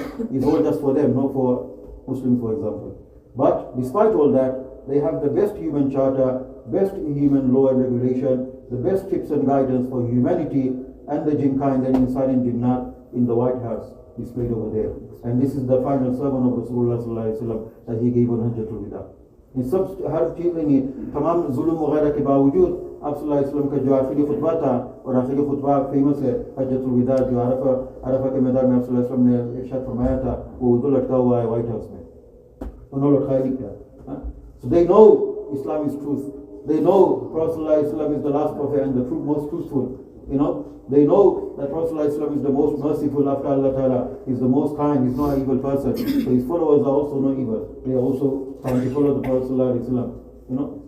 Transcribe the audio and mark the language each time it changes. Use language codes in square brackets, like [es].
[en] It's all just for them, not for Muslims, for example. But despite all that, they have the best human charter, best human law and regulation, the best tips and guidance for humanity and the jinn kind and insan and jinnat in the White House displayed over there. And this is the final sermon of Rasulullah Sallallahu that he gave on Hajjatul Wida. [hi] In सब हर चीज़ में तमाम जुल्म वगैरह के बावजूद आप सल्लल्लाहु अलैहि वसल्लम का जो आखिरी खुतबा था और आखिरी खुतबा फेमस है हज्जतुल विदा जो अरफा के मैदान में आप सल्लल्लाहु अलैहि वसल्लम ने इरशाद फरमाया था वो उधर लटका हुआ है व्हाइट हाउस में उन्होंने लटकाया नहीं किया. [en] So they know Islam is truth. They know Prophet Sallallahu alaihi wasallam is the last prophet and the most truthful. They know that Prophet Sallallahu alaihi wasallam is the most merciful after Allah Ta'ala. He's the most kind. He's not an evil person. So his followers are also not evil. They are also trying to follow the Prophet Sallallahu alaihi wasallam.